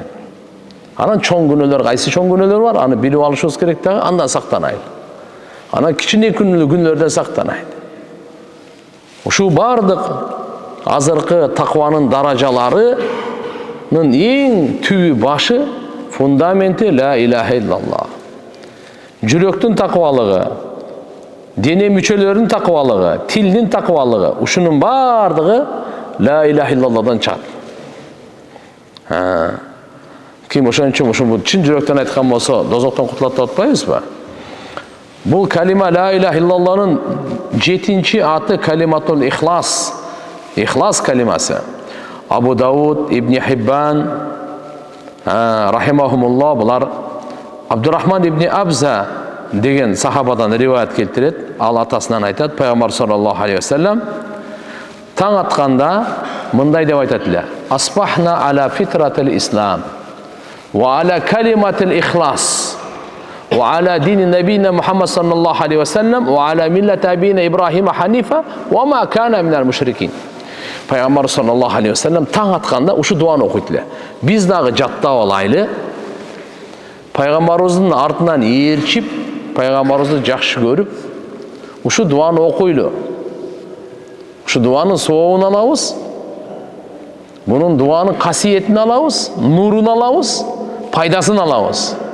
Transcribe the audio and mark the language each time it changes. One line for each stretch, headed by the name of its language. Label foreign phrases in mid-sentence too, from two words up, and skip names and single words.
Kyrgyz: Анан чоң күнөөлөр, кайсы чоң күнөөлөр бар, аны билип алышыбыз керек дагы, андан сактанайын. Анан кичине күнөөлөрдөн сактанайын. Ушул бардык азыркы такванын даражаларынын эң түбү башы, фундаменти
Arabic: لا إله إلا الله.
Kyrgyz: Жүрөктүн таквалыгы, дене мүчөлөрүнүн таквалыгы, тилдин таквалыгы, ушунун бардыгы
Arabic: لا إله إلا الله
Kyrgyz: чыгат. Ким ошон үчүн ушул чын жүрөктөн айткан болсо, дозоктон кутулат деп атпайбызбы? Бул калима
Arabic: لا إله إلا الله
Kyrgyz: 7-чи аты
Arabic: كلمة الإخلاص.
Kyrgyz: Ихлас калимасы. Абу Дауд, Ибн Хиббан, рахимахумуллах, булар Абдурахман ибн Абза деген сахабадан риваят келтирет. Ал атасынан айтат, пайгамбар
Arabic: صلى الله عليه وسلم
Kyrgyz: таң атканда мындай деп айтат эле:
Arabic: "أصبحنا على فطرة الإسلام وعلى كلمة الإخلاص وعلى دين نبينا محمد صلى الله عليه وسلم وعلى ملة أبينا إبراهيم حنيفا وما كان من المشركين."
Kyrgyz: Пайгамбар
Arabic: صلى الله عليه وسلم
Kyrgyz: таң атканда ушу дуаны окуйт эле. Биз дагы жаттап алайлы. Пайгамбарыбыздын артынан ээрчип, пайгамбарыбызды жакшы көрүп, ушу дуаны окуйлу. Ушу дуанын сообун алабыз. Бунун дуанын касиетин алабыз, нурун алабыз, пайдасын алабыз.